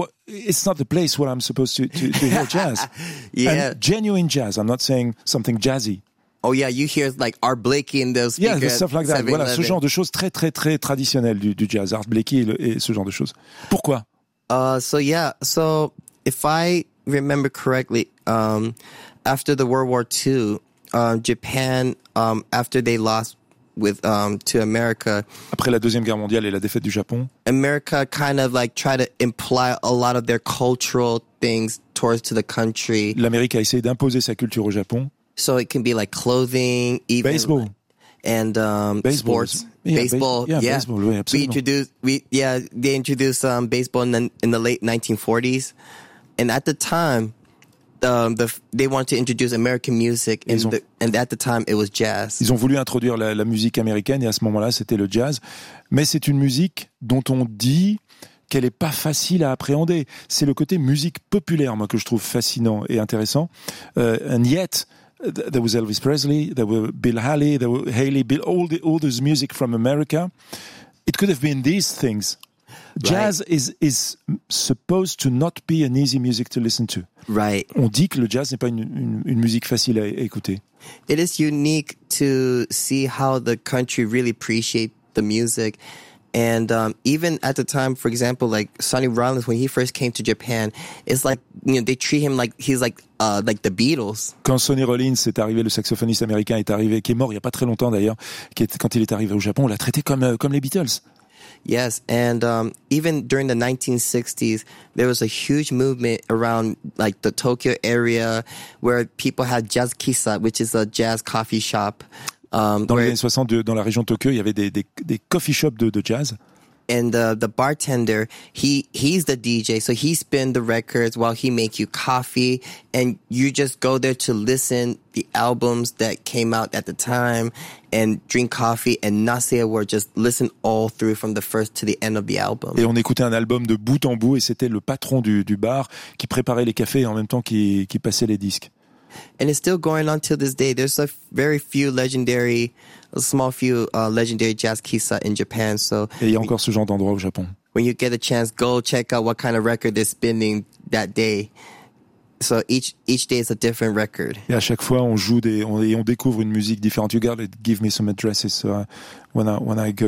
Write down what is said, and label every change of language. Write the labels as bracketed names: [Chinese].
[English] It's not the place where I'm supposed to hear jazz. Yeah. And genuine jazz, I'm not saying something jazzy. Oh yeah, you hear like Art Blakey in those speakers. Yeah, stuff like that. [French] Voilà, ce genre de choses très très très traditionnelles du jazz, Art Blakey et ce genre de choses. Pourquoi? [English] So if I remember correctly, after the World War II, Japan, after they lost to America. [French] Après la Deuxième Guerre mondiale et la défaite du Japon. [English] America kind of like tried to imply a lot of their cultural things towards to the country. [French] L'Amérique a essayé d'imposer sa culture au Japon. [English] So it can be like clothing, even baseball. And sports. They introduced baseball in the late 1940s, and at the time they wanted to introduce American music and at the time it was jazz. [French] Ils ont voulu introduire la musique américaine et à ce moment-là c'était le jazz, mais c'est une musique dont on dit qu'elle est pas facile à appréhender. C'est le côté musique populaire, moi, que je trouve fascinant et intéressant. [English] And yet there was Elvis Presley, there were Bill Haley, there were Haley, Bill, all this music from America. It could have been these things. Right. Jazz is supposed to not be an easy music to listen to. Right. [French] On dit que le jazz n'est pas une musique facile à écouter. [English] It is unique to see how the country really appreciate the music. And even at the time, for example, like Sonny Rollins, when he first came to Japan, it's like, you know, they treat him like he's like the Beatles. [French] Quand Sonny Rollins est arrivé, le saxophoniste américain est arrivé, qui est mort il y a pas très longtemps d'ailleurs, quand il est arrivé au Japon, on l'a traité comme les Beatles. [English] Yes, and even during the 1960s, there was a huge movement around like the Tokyo area where people had jazz kissa, which is a jazz coffee shop. [French] Dans les années 60, dans la région de Tokyo, il y avait des coffee shops de jazz. [English] And the bartender, he's the DJ, so he spins the records while he make you coffee, and you just go there to listen the albums that came out at the time, and drink coffee and not say a word, just listen all through from the first to the end of the album. [French] Et on écoutait un album de bout en bout, et c'était le patron du bar qui préparait les cafés en même temps qui passait les disques. [English] And it's still going on till this day. There's a small few legendary jazz kissa in Japan. So [French] et il y a encore ce genre d'endroit au Japon. [English] When you get a chance, go check out what kind of record they're spinning that day. So each day is a different record. [French] Et à chaque fois, on découvre une musique différente. [English] You gotta give me some addresses when I go.